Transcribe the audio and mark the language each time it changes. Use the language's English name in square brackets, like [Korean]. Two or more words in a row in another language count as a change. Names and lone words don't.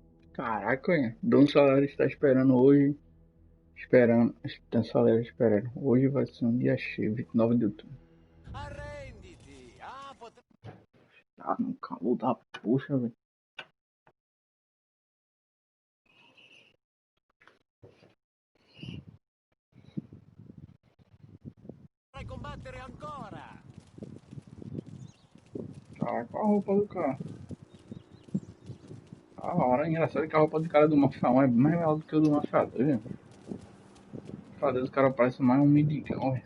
[Portuguese] Caraca, Dom Salário está esperando hoje. Esperando. Dom Salário esperando. Hoje vai ser um dia cheio, 29 de outubro. Arrenditi. Ah, Tá no calor da puxa, velho. [Italian] potrai combattere ancora. [Portuguese] Tá com a roupa do cara. A hora, engraçado que a roupa do cara do Mafia 1 é mais legal do que o do Mafia 2, velho. Mafia 2 o cara parece mais um mendigão, velho.